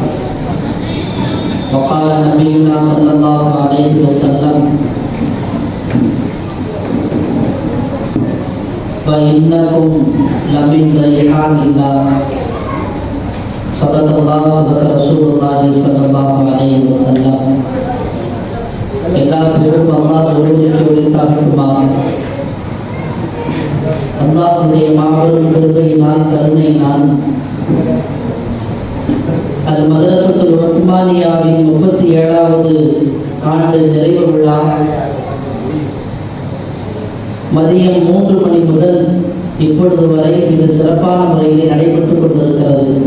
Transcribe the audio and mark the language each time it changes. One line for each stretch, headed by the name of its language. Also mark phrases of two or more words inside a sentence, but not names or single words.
Arabic: وقال نبينا صلى الله عليه وسلم: فإنكم لمن ريحان الله. صدق الله صدق رسول الله صلى الله عليه وسلم.
Tamil: எல்லா பேரும் அல்லாஹ் ஒருவனுக்கு உரித்தாக்குமாக. அல்லாஹ்வுடைய மாபெரும் கிருபையினால் கருணையினால் அது மதரசத்துல் உஸ்மானியாவின் 37வது ஆண்டு நிறைவு விழா மதியம் 3 மணி முதல் இப்பொழுது வரை மிக சிறப்பான முறையில் நடைபெற்றுக் கொண்டிருக்கிறது.